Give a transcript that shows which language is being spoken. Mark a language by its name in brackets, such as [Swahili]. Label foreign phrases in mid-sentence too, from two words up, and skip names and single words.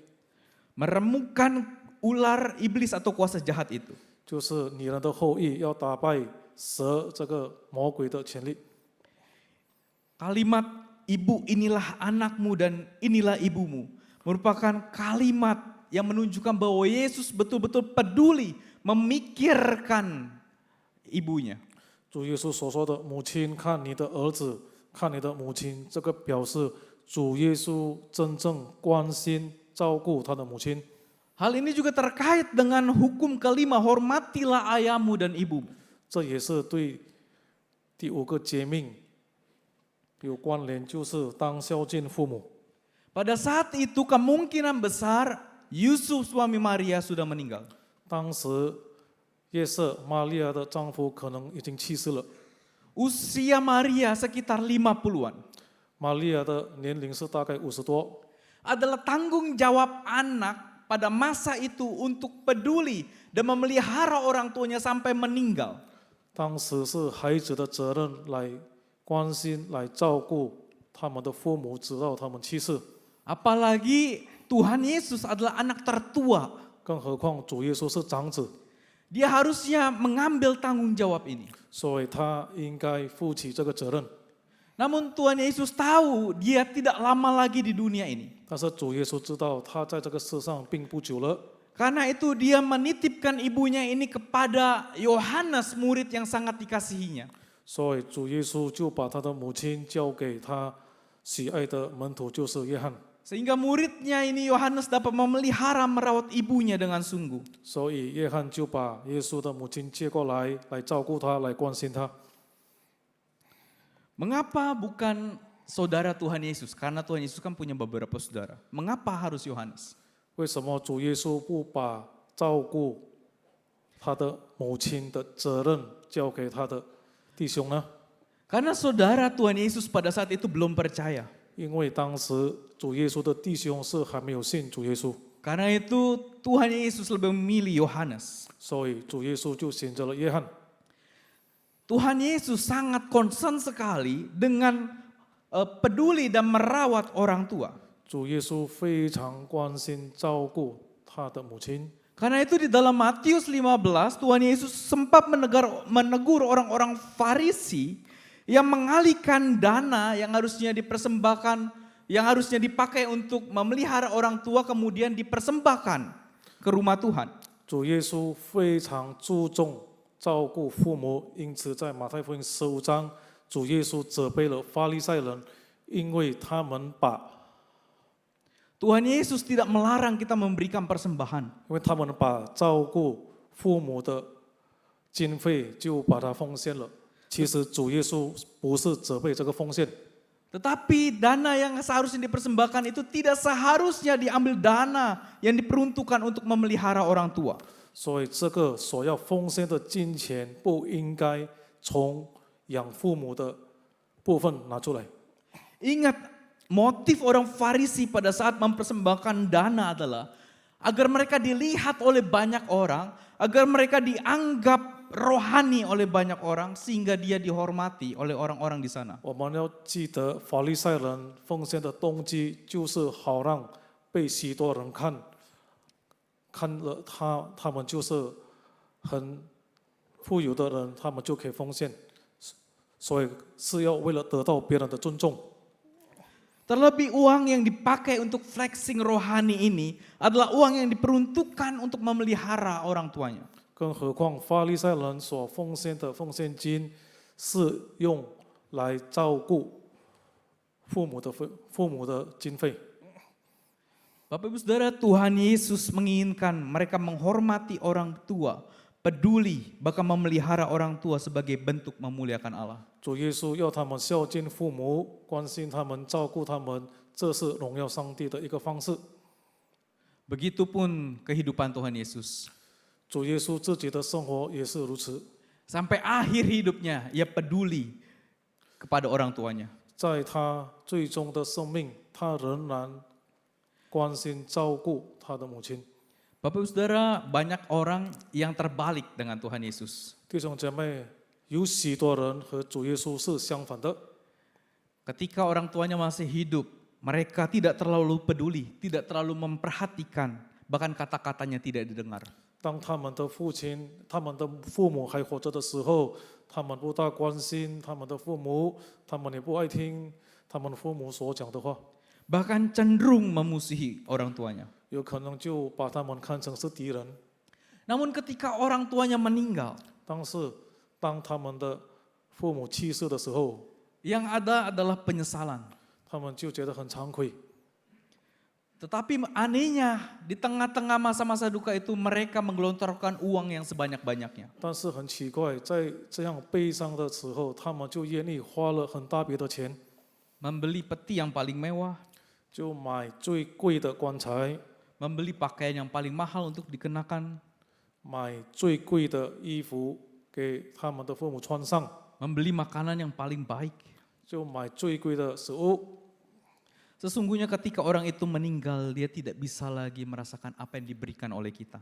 [Indonesian] Meremukan ular iblis atau kuasa jahat itu. [Chinese] 就是女人的后裔要打败蛇这个魔鬼的权力。 [Indonesian] Kalimat ibu inilah anakmu dan inilah ibumu merupakan kalimat yang menunjukkan bahwa Yesus betul-betul peduli memikirkan ibunya. [Chinese] 主耶稣所说的“母亲看你的儿子，看你的母亲”，这个表示主耶稣真正关心照顾他的母亲。 [Indonesian] Hal ini juga terkait dengan hukum kelima, hormatilah ayahmu dan ibumu. [Chinese] 这也是对第5个诫命有关联，就是当孝敬父母。 [Indonesian] Pada saat itu kemungkinan besar Yusuf suami Maria sudah meninggal. [Chinese] 当时约瑟玛利亚的丈夫可能已经去世了， [Indonesian] Usia Maria sekitar 50-an. [Chinese] 玛利亚的年龄是大概50多。 [Indonesian] Adalah tanggung jawab anak pada masa itu untuk peduli dan memelihara orang tuanya sampai meninggal. [Chinese] 当时是孩子的责任来关心、来照顾他们的父母，直到他们去世。 [Indonesian] Apalagi Tuhan Yesus adalah anak tertua. [Chinese] 更何况主耶稣是长子， [Indonesian] Dia harusnya mengambil tanggung jawab ini. [Chinese] 所以他应该负起这个责任。 [Indonesian] Namun Tuhan Yesus tahu dia tidak lama lagi di dunia ini. [Chinese] 但是主耶稣知道他在这个世上并不久了， [Indonesian] Karena itu dia menitipkan ibunya ini kepada Yohanes, murid yang sangat dikasihinya. [Chinese] 所以主耶稣就把他的母亲交给他喜爱的门徒，就是约翰。 [Indonesian] Sehingga muridnya ini Yohanes dapat memelihara merawat ibunya dengan sungguh. [Chinese] 所以约翰就把耶稣的母亲接过来，来照顾他，来关心他。 [Indonesian] Mengapa bukan saudara Tuhan Yesus? Karena Tuhan Yesus kan punya beberapa saudara. Mengapa harus Yohanes? [Chinese] 为什么主耶稣不把照顾他的母亲的责任交给他的弟兄呢？ [Indonesian] Karena saudara Tuhan Yesus pada saat itu belum percaya. [Chinese] 因为当时主耶稣的弟兄是还没有信主耶稣， [Indonesian] Karena itu Tuhan Yesus lebih memilih Yohanes. [Chinese] 所以主耶稣就选择了约翰。 [Indonesian] Tuhan Yesus sangat concern sekali dengan peduli dan merawat orang tua. [Chinese] 主耶稣非常关心照顾他的母亲， [Indonesian] Karena itu di dalam Matius 15 Tuhan Yesus sempat menegur orang-orang Farisi yang mengalihkan dana yang harusnya dipersembahkan, yang harusnya dipakai untuk memelihara orang tua kemudian dipersembahkan ke rumah Tuhan. [Chinese] 主耶稣非常注重照顾父母，因此在马太福音15章，主耶稣责备了法利赛人，因为他们把 [Indonesian] Tuhan Yesus tidak melarang kita memberikan persembahan. [Chinese] 照顾父母的经费就把它奉献了。其实主耶稣不是责备这个奉献， [Indonesian] Tetapi dana yang seharusnya dipersembahkan itu tidak seharusnya diambil dana yang diperuntukkan untuk memelihara orang tua. [Chinese] 所以这个所要奉献的金钱不应该从养父母的部分拿出来。 [Indonesian] Ingat, motif orang Farisi pada saat mempersembahkan dana adalah agar mereka dilihat oleh banyak orang, agar mereka dianggap rohani oleh banyak orang sehingga dia dihormati oleh orang-orang di sana. [Chinese] 我们要记得，法利赛人奉献的动机就是好让被许多人看了他们就是很富有的人，他们就可以奉献，所以是要为了得到别人的尊重。 [Indonesian] Terlebih uang yang dipakai untuk flexing rohani ini adalah uang yang diperuntukkan untuk memelihara orang tuanya. [Chinese] 更何况法利赛人所奉献的奉献金是用来照顾父母的经费。 [Indonesian] Bapak Ibu Saudara, Tuhan Yesus menginginkan mereka menghormati orang tua, peduli, bahkan memelihara orang tua sebagai bentuk memuliakan Allah. [Chinese] 主耶稣要他们孝敬父母，关心他们，照顾他们，这是荣耀上帝的一个方式。 [Indonesian] Begitupun kehidupan Tuhan Yesus. [Chinese] 主耶稣自己的生活也是如此， [Indonesian] Sampai akhir hidupnya, ia peduli kepada orang tuanya. [Chinese] 在他最终的生命，他仍然关心照顾他的母亲。 [Indonesian] Bapak Ibu Saudara, banyak orang yang terbalik dengan Tuhan Yesus. [Chinese] 弟兄姐妹，有许多人和主耶稣是相反的。 [Indonesian] Ketika orang tuanya masih hidup, mereka tidak terlalu peduli, tidak terlalu memperhatikan, bahkan kata-katanya tidak didengar. [Chinese] 当他们的父母还活着的时候，他们不大关心他们的父母，他们也不爱听他们父母所讲的话， [Indonesian] Bahkan cenderung memusuhi orang tuanya. [Chinese] 有可能就把他们看成是敌人。 [Indonesian] Namun ketika orang tuanya meninggal, [Chinese] 但是当他们的父母去世的时候， [Indonesian] yang ada adalah penyesalan. [Chinese] 他们就觉得很惭愧。 [Indonesian] Tetapi anehnya, di tengah-tengah masa-masa duka itu mereka menggelontorkan uang yang sebanyak-banyaknya. [Chinese] 但是很奇怪，在这样悲伤的时候，他们就愿意花了很大笔的钱， [Indonesian] Membeli peti yang paling mewah, [Chinese] 就买最贵的棺材， [Indonesian] membeli pakaian yang paling mahal untuk dikenakan, [Chinese] 买最贵的衣服给他们的父母穿上， [Indonesian] membeli makanan yang paling baik. [Chinese] 就买最贵的食物。 [Indonesian] Sesungguhnya ketika orang itu meninggal, dia tidak bisa lagi merasakan apa yang diberikan oleh kita.